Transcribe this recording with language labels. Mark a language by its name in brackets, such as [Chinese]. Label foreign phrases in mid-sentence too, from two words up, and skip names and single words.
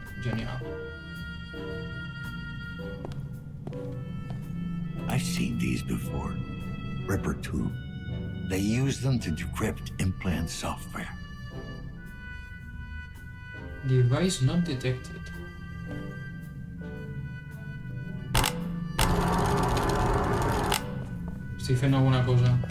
[Catalan] Genial. [English] I've seen these before. Ripper tube. They use them to decrypt implant software. Device not detected. [Catalan] Estic fent alguna cosa.